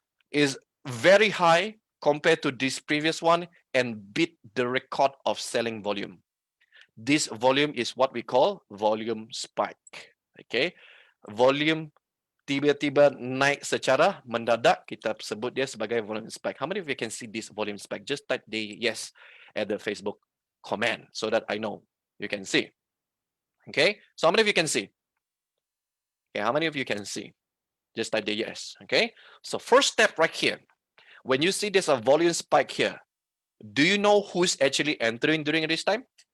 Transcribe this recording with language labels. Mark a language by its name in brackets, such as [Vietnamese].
[English] Is very high compared to this previous one and beat the record of selling volume. This volume is what we call volume spike. [Malay] Okay, volume tiba-tiba naik secara mendadak, kita sebut dia sebagai volume spike. [English] How many of you can see this volume spike? Just type the yes at the Facebook comment so that I know you can see. Okay, so how many of you can see? Okay, how many of you can see? Just type the yes. Okay, so first step right here, when you see there's a volume spike here, do you know who's actually entering during this time?